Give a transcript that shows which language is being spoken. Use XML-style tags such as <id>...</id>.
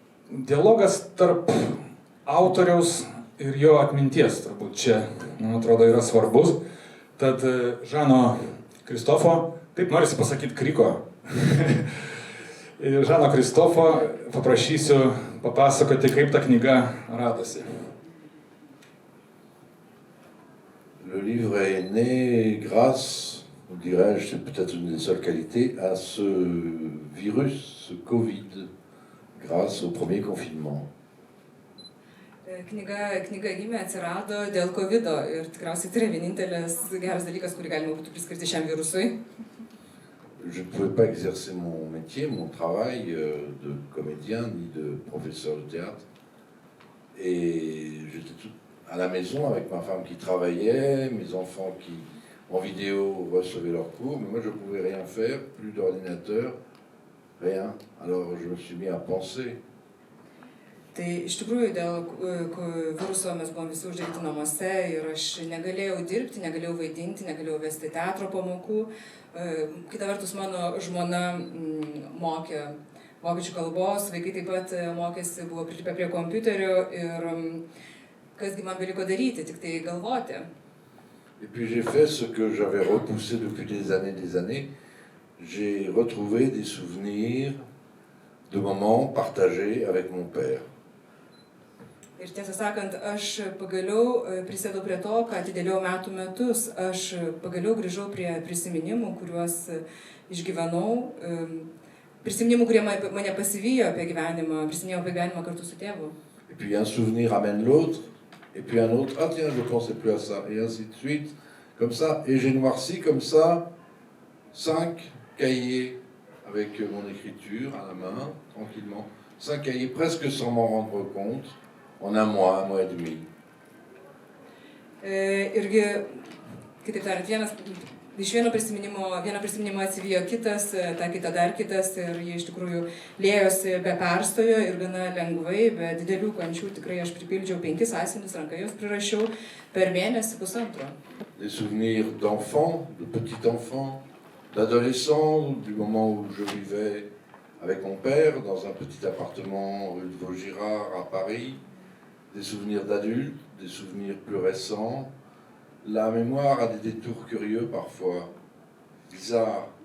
<lt>Dialogas tarp autoriaus ir jo atminties turbūt čia, man atrodo, yra svarbus. Tad Žano Kristofo, taip norisi pasakyti Kriko, Žano Kristofo paprašysiu papasakoti, kaip ta knyga radosi.</lt> <fr>Le livre est né grâce, dirais-je, c'est peut-être une des seules qualités, à ce virus, ce Covid, grâce au premier confinement.</fr> <lt>Knyga gimė, atsirado dėl COVID ir tikriausiai tai yra vienintelis geras dalykas, kurį galima būtų priskirti šiam virusui.</lt> <fr>Je ne pouvais pas exercer mon métier, mon travail de comédien ni de professeur de théâtre. Et j'étais tout à la maison avec ma femme qui travaillait, mes enfants qui, en vidéo, recevaient leurs cours. Mais moi, je ne pouvais rien faire, plus d'ordinateur, rien. Alors, je me suis mis à penser.</fr> <lt>Tai iš tikrųjų dėl viruso mes buvom visi uždaryti namuose ir aš negalėjau dirbti, negalėjau vaidinti, negalėjau vesti teatro pamokų. Kita vertus, mano žmona mokė vokiečių kalbos, vaikai taip pat mokėsi, buvo prilipę prie kompiuterio ir kasgi man beliko daryti, tik tai galvoti.</lt> <fr>Et puis j'ai fait ce que j'avais repoussé depuis des années. J'ai retrouvé des souvenirs de moments partagés avec mon père.</fr> <lt>Ir tiesą sakant, aš pagaliau prisėdau prie to, ką atidėliau metų metus. Aš pagaliau grįžau prie prisiminimų, kuriuos išgyvenau, prisiminimų, kurie mane pasivijo apie gyvenimą, prisiminiau apie gyvenimą kartu su tėvu.</lt> <fr>Et puis un souvenir amène l'autre, et puis un autre, ah tiens, je ne pensais plus à ça, et ainsi de suite, comme ça. Et j'ai noirci comme ça 5 cahiers avec mon écriture à la main, tranquillement. 5 cahiers presque sans m'en rendre compte. En un mois et demi.</fr> <lt>Irgi, kitaip tariant, iš vieno prisiminimo atsivijo kitas, tą kitą dar kitas ir jie iš tikrųjų lėjosi be perstojo ir gana lengvai, be didelių kančių. Tikrai aš pripildžiau 5 sąsiuvinius, ranka juos prirašiau per mėnesį pusantro.</lt> <fr>Des souvenirs d'enfants, de petits enfants, d'adolescents, du moment où je vivais avec mon père dans un petit appartement rue de Vaugirard à Paris. Des souvenirs d'adultes, des souvenirs plus récents. La mémoire a des détours curieux parfois, bizarres.</fr>